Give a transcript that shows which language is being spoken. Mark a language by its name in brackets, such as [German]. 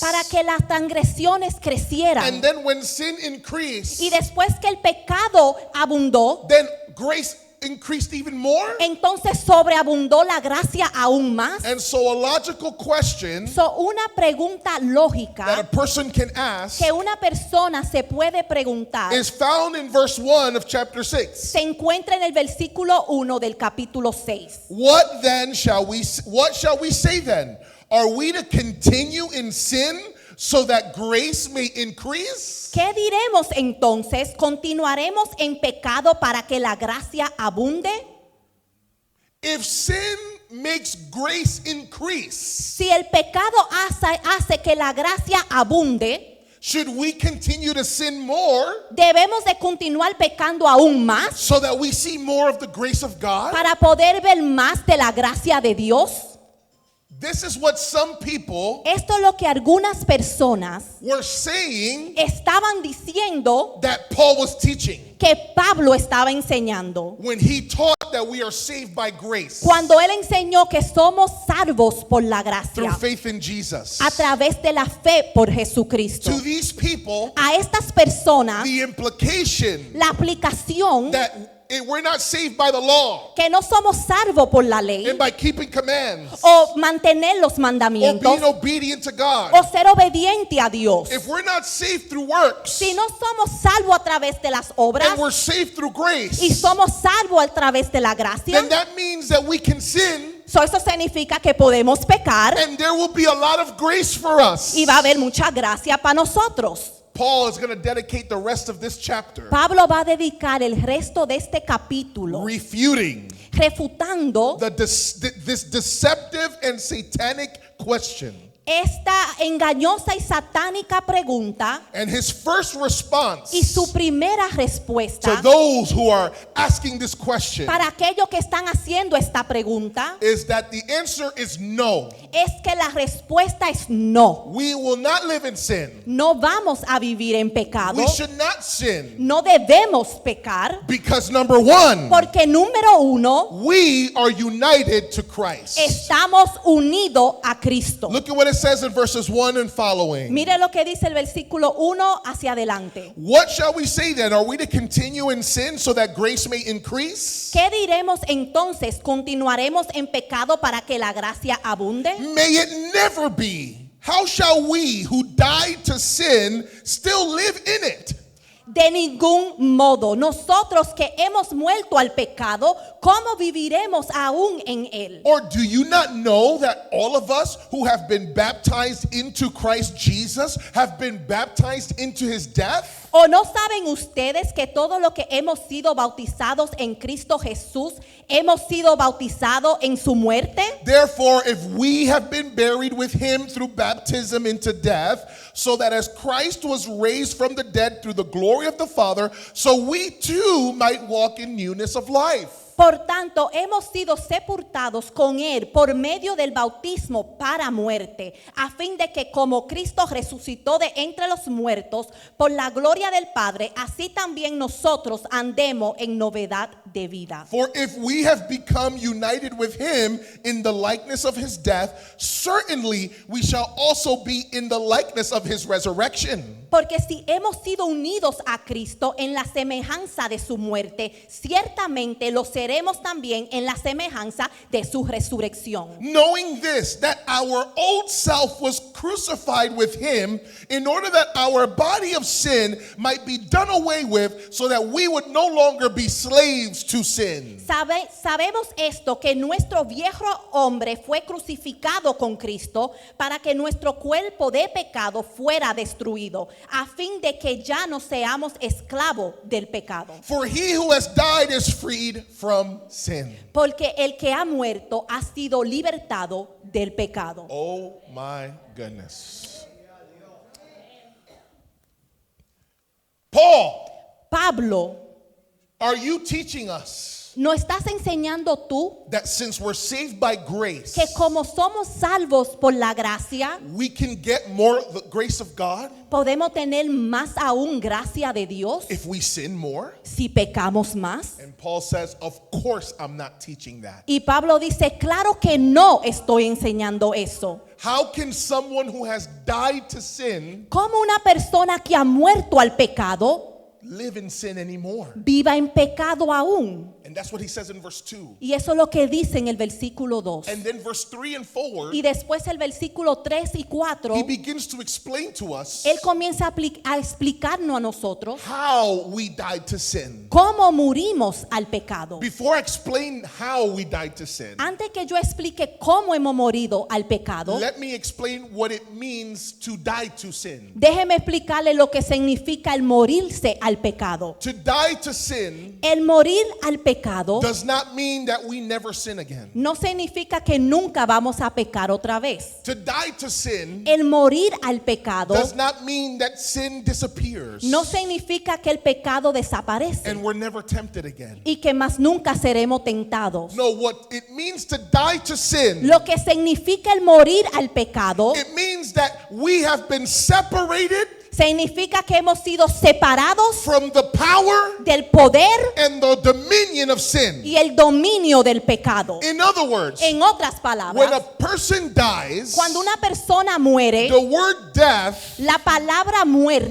[Spanish] para que las transgresiones crecieran. [English] And then when sin increased, [Spanish] Y después que el pecado abundó, [English] then grace increased even more. [Spanish] entonces sobreabundó la gracia aún más. [English] And so a logical question [Spanish] Una pregunta [English] that a [Spanish] lógica [English] person can ask [Spanish] que una persona se puede preguntar [English] is found in verse 1 of chapter 6. [Spanish] se encuentra en el versículo 1 del capítulo 6. [English] What shall we say then? Are we to continue in sin so that grace may increase? [Spanish] ¿Qué diremos entonces? ¿Continuaremos en pecado para que la gracia abunde? [English] If sin makes grace increase, [Spanish] Si el pecado hace que la gracia abunde, [English] should we continue to sin more [Spanish] debemos de continuar pecando aún más [English] so that we see more of the grace of God? [Spanish] para poder ver más de la gracia de Dios. [English] This is what some people [Spanish] Esto es lo que algunas personas [English] were saying [Spanish] estaban diciendo [English] that Paul was teaching [Spanish] que Pablo estaba enseñando [English] when he taught that we are saved by grace [Spanish] Cuando Él enseñó que somos salvos por la [English] through [Spanish] gracia [English] faith in Jesus. [Spanish] a través de la fe por Jesucristo. [English] To these people, [Spanish] A estas personas, [English] the implication [Spanish] la aplicación [English] we're not saved by the law [Spanish] que no somos salvos por la ley [English] and by keeping commands [Spanish] o mantener los [English] or [Spanish] mandamientos [English] being obedient to God. [Spanish] o ser obediente a Dios. [English] If we're not saved through works [Spanish] Si no somos salvos a través de las obras [English] and we're saved through grace, [Spanish] y somos salvos a través de la gracia, [English] then that means that we can sin [Spanish] eso significa que podemos pecar [English] and there will be a lot of grace for us. [Spanish] y va a haber mucha gracia para nosotros. [English] Paul is going to dedicate the rest of this chapter [Spanish] Pablo va a dedicar el resto de este capítulo [English] refuting [Spanish] refutando [English] this deceptive and satanic question. [Spanish] esta engañosa y satánica pregunta [English] And his first response [Spanish] y su primera [English] to [Spanish] respuesta [English] those who are asking this question [Spanish] para aquellos que están haciendo esta pregunta [English] is that the answer is no. [Spanish] es que la respuesta es no. [English] We will not live in sin. [Spanish] No vamos a vivir en pecado. [English] We should not sin [Spanish] No debemos pecar [English] because number one, [Spanish] porque número uno, [English] we are united to Christ. [Spanish] estamos unidos a Cristo. [English] Look at what it says in verses 1 and following. [Spanish] Mire lo que dice el versículo 1 hacia adelante. [English] What shall we say then? Are we to continue in sin so that grace may increase? [Spanish] ¿Qué diremos entonces? ¿Continuaremos en pecado para que la gracia abunde? [English] May it never be. How shall we who died to sin still live in it? [Spanish] De ningún modo. Nosotros que hemos muerto al pecado, ¿cómo viviremos aún en él? [English] Or do you not know that all of us who have been baptized into Christ Jesus have been baptized into his death? [Spanish] ¿O no saben ustedes que todo lo que hemos sido bautizados en Cristo Jesús, hemos sido bautizados en su muerte? [English] Therefore, if we have been buried with him through baptism into death, so that as Christ was raised from the dead through the glory of the Father, so we too might walk in newness of life. [Spanish] Por tanto, hemos sido sepultados con Él por medio del bautismo para muerte, a fin de que como Cristo resucitó de entre los muertos por la gloria del Padre, así también nosotros andemos en novedad de vida. [English] For if we have become united with him in the likeness of his death, certainly we shall also be in the likeness of his resurrection. [Spanish] Porque si hemos sido unidos a Cristo en la semejanza de su muerte, ciertamente lo seremos también en la semejanza de su resurrección. [English] Knowing this, that our old self was crucified with him in order that our body of sin might be done away with, so that we would no longer be slaves to sin. [Spanish] Sabemos esto, que nuestro viejo hombre fue crucificado con Cristo para que nuestro cuerpo de pecado fuera destruido, a fin de que ya no seamos esclavos del pecado. [English] For he who has died is freed from sin. [Spanish] Porque el que ha muerto ha sido libertado del pecado. [English] Oh my goodness. [Spanish] Pablo, [English] Are you teaching us [Spanish] ¿no estás enseñando tú [English] that since we're saved by grace, [Spanish] que como somos salvos por la gracia, [English] we can get more of the grace of God [Spanish] podemos tener más aún gracia de Dios [English] if we sin more? [Spanish] si pecamos más? [English] And Paul says, of course I'm not teaching that. [Spanish] Y Pablo dice, claro que no estoy enseñando eso. [English] How can someone who has died to sin [Spanish] ¿Cómo una persona que ha muerto al pecado [English] live in sin anymore? [Spanish] viva en pecado aún? [English] And that's what he says in verse 2. [Spanish] Y eso es lo que dice en el versículo 2. [English] And then verse 3 and 4, [Spanish] Y después el versículo 3 y 4, [English] he begins to explain to us [Spanish] él comienza a explicarnos a nosotros [English] how we died to sin. [Spanish] cómo murimos al pecado. [English] Before I explain how we died to sin, [Spanish] Antes que yo explique cómo hemos morido al pecado, [English] let me explain what it means to die to sin. [Spanish] déjeme explicarle lo que significa el morirse al pecado. [English] To die to sin [Spanish] El morir al pecado [English] does not mean that we never sin again. [Spanish] no significa que nunca vamos a pecar otra vez. [English] To die to sin [Spanish] El morir al pecado [English] does not mean that sin disappears [Spanish] no significa que el pecado desaparece [English] and we're never tempted again. [Spanish] y que más nunca seremos tentados. [English] No, what it means to die to sin, [Spanish] Lo que significa el morir al pecado [English] it means that we have been separated [Spanish] significa que hemos sido separados [English] from the power [Spanish] del poder [English] and the dominion of sin. [Spanish] y el dominio del pecado. [English] In other words, [Spanish] En otras [English] when a [Spanish] palabras, [English] person dies, [Spanish] cuando una persona muere, [English] the word death [Spanish] la palabra muerte